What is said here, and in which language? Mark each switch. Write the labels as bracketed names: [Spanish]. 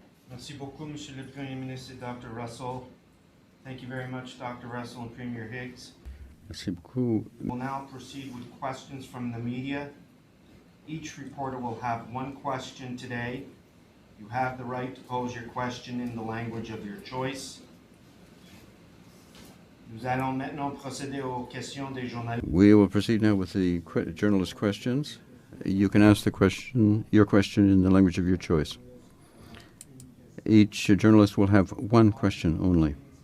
[French] Merci beaucoup, Monsieur le Premier Ministre, Dr. Russell. [English] Thank you very much, [French] Dr. [English] Russell and Premier Higgs. [French] Merci beaucoup. [English] We'll now proceed with questions from the media. Each reporter will have one question today. You have the right to pose your question in the language of your choice. [French] Nous allons maintenant procéder aux questions des journalistes. [English] We will proceed now with the journalist questions. You can ask your question in the language of your choice. Each journalist will have one question only.